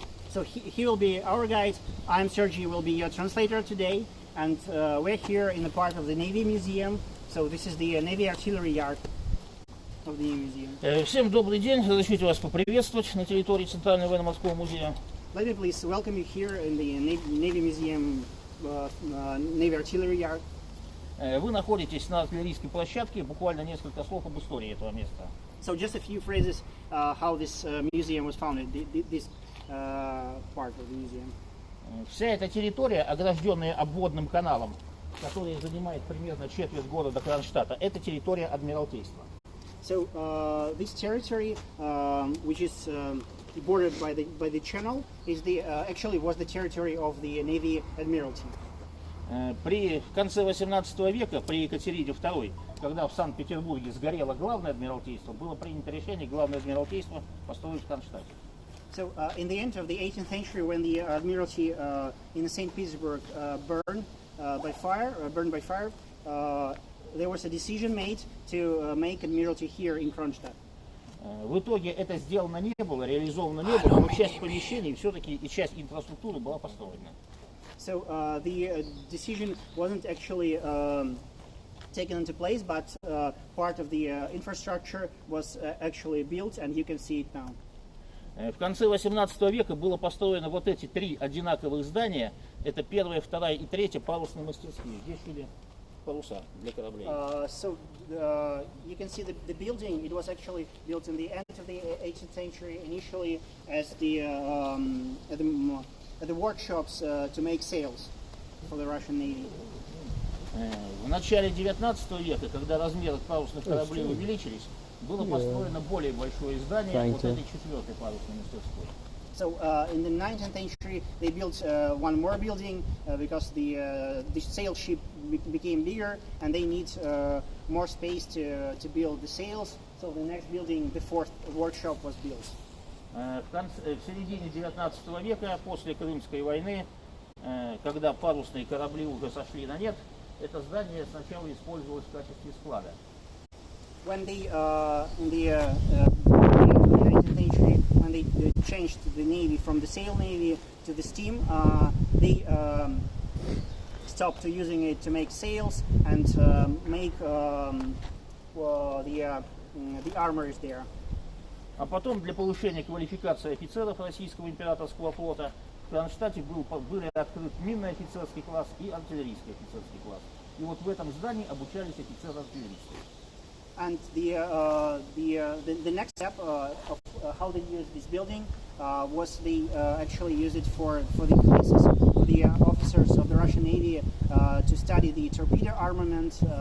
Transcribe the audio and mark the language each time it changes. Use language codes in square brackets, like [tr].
[en] So he will be our guide. I'm Sergey, will be your translator today. And we're here in the part of the Navy Museum. So this is the Navy Artillery Yard of the Navy Museum. [ru] Всем добрый день. Разрешите вас поприветствовать на территории Центрального военно-морского музея. [en] Let me please welcome you here in the Navy Museum, Navy Artillery Yard. [ru] Вы находитесь на артиллерийской площадке. Буквально несколько слов об истории этого места. [en] So just a few phrases how this museum was founded, this part of the museum. [ru] Вся эта территория, огражденная обводным каналом, который занимает примерно четверть города Кронштадта, это территория Адмиралтейства. [en] So this territory, which is bordered by the channel, is actually was the territory of the Navy Admiralty. [ru] При конце 18 века, при Екатерине II, когда в Санкт-Петербурге сгорело главное Адмиралтейство, было принято решение главное Адмиралтейство построить в Кронштадте. [en] So in the end of the 18th century, when the Admiralty in St. Petersburg burned by fire, there was a decision made to make Admiralty here in Kronstadt. [ru] В итоге это сделано не было, реализовано не было, но часть помещений все-таки и часть инфраструктуры была построена. [en] So the decision wasn't actually taken into place, but part of the infrastructure was actually built, and you can see it now. [ru] В конце 18 века было построено вот эти три одинаковых здания. Это первая, вторая и третья парусные мастерские. Здесь шили паруса для кораблей. [en] So you can see the building. It was actually built in the end of the 18th century, initially as at the workshops to make sails for the Russian Navy. [ru] В начале 19 века, когда размеры парусных кораблей увеличились, было построено более большое здание вот этой четвертой парусной мастерской. [en] So in the 19th century, they built one more building because the sail ship became bigger, and they need more space to build the sails. So the next building, the fourth workshop, was built. [ru] В середине 19 века, после Крымской войны, когда парусные корабли уже сошли на нет, это здание сначала использовалось в качестве склада. [en] When in the 19th century, when they changed the navy from the sail navy to the steam, they stopped using it to make sails and make the armors there. [ru] А потом для повышения квалификации офицеров российского императорского флота в Кронштадте были открыт минный офицерский класс и артиллерийский офицерский класс. И вот в этом здании обучались офицеры-артиллеристы. [en] And the next step of how they used this building was they actually used it for the classes for the officers of the Russian Navy to study the torpedo armament.